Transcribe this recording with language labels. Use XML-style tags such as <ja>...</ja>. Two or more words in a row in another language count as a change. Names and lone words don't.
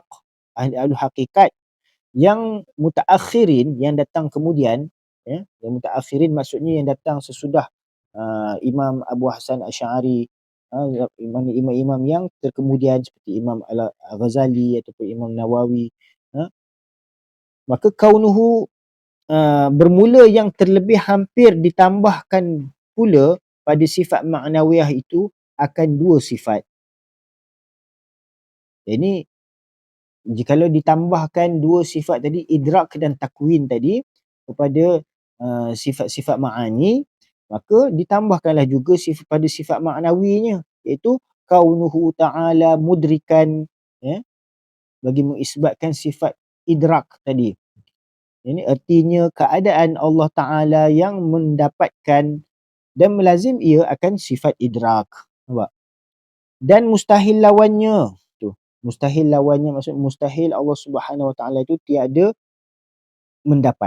<ms>ahli-ahli hakikat yang mutaakhirin, yang datang kemudian, ya, yang mutaakhirin maksudnya yang datang sesudah Imam Abu Hasan Asy'ari, imam-imam yang terkemudian seperti Imam Al-Ghazali ataupun Imam Nawawi, maka kaunuhu bermula yang terlebih hampir ditambahkan pula pada sifat ma'nawiyah itu akan dua sifat. Jadi jikalau ditambahkan dua sifat tadi, idrak dan takwin tadi, kepada sifat-sifat ma'ani, maka ditambahkanlah juga pada sifat ma'nawinya, iaitu</ms> <ar>كونه تعالى مدركا,</ar> <ms>ya, bagi mengisbatkan sifat idrak tadi. Ini artinya keadaan Allah Ta'ala yang mendapatkan dan melazim ia akan sifat idrak. Nampak? Dan mustahil lawannya. Tu. Mustahil lawannya maksud mustahil Allah</ms> <ar>سبحانه وتعالى</ar> <ms>itu tiada mendapat.</ms>